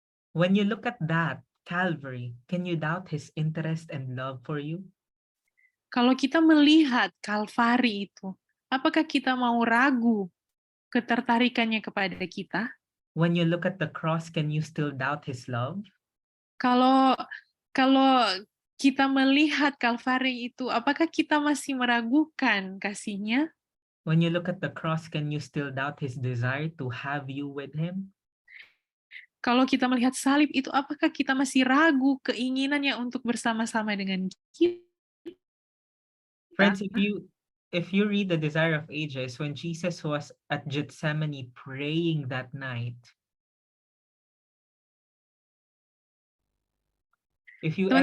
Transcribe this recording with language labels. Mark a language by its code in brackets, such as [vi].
[en] When you look at that, Calvary, can you doubt his interest and love for you? [id] Kalau kita melihat Kalvari itu, apakah kita mau ragu ketertarikannya kepada kita? [en] When you look at the cross, can you still doubt his love? [id] Kalau kita melihat Kalvari itu, apakah kita masih meragukan kasihnya? [en] When you look at the cross, can you still doubt his desire to have you with him? [id] Kalau kita melihat salib itu, apakah kita masih ragu keinginannya untuk bersama-sama dengan kita? [en] Friends, if you read the Desire of Ages, when Jesus was at Gethsemane praying that night, if you ever